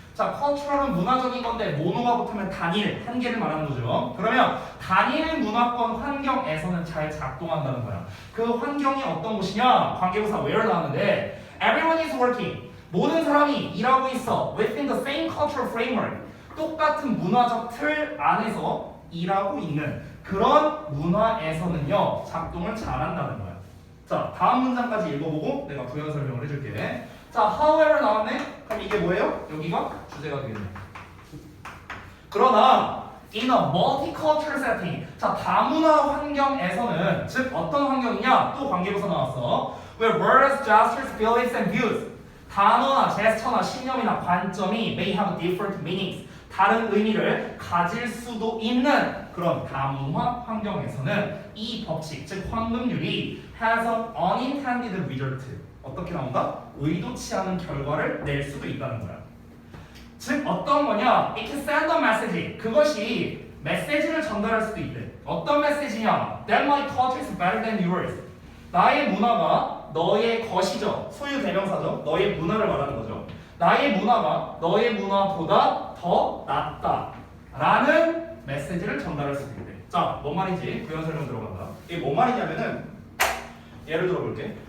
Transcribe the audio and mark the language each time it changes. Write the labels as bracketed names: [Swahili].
[Korean] 자, cultural은 문화적인 건데 모노가 붙으면 단일, 한 개를 말하는 거죠. 그러면 단일 문화권 환경에서는 잘 작동한다는 거야. 그 환경이 어떤 곳이냐? [English] 관계부사 where [Korean] 나왔는데 [English] everyone is working. [Korean] 모든 사람이 일하고 있어. [English] within the same cultural framework. [Korean] 똑같은 문화적 틀 안에서 일하고 있는 그런 문화에서는요, 작동을 잘한다는 거야. 자, 다음 문장까지 읽어보고 내가 부연 설명을 해줄게. 자, however 나왔네? 그럼 이게 뭐예요? 여기가 주제가 되겠네. 그러나 [English] in a multicultural setting, [Korean] 자, 다문화 환경에서는, 즉 어떤 환경이냐? 또 관계부사 나왔어. [English] Where words, gestures, feelings, and views, [Korean] 단어나 제스처나 신념이나 관점이 [English] may have different meanings, [Korean] 다른 의미를 가질 수도 있는 그런 다문화 환경에서는 이 법칙, 즉 황금률이 [English] has an unintended result, [Korean] 어떻게 나온다? 의도치 않은 결과를 낼 수도 있다는 거야. 즉 어떤 거냐? [English] It can send a message, [Korean] 그것이 메시지를 전달할 수도 있대. 어떤 메시지냐? [English] That my culture is better than yours, [Korean] 나의 문화가 너의 것이죠. 소유 대명사죠. 너의 문화를 말하는 거죠. 나의 문화가 너의 문화보다 더 낫다 라는 메시지를 전달할 수도 있대. 자, 뭔 말인지 부연 설명 들어간다. 이게 뭔 말이냐면은 예를 들어 볼게.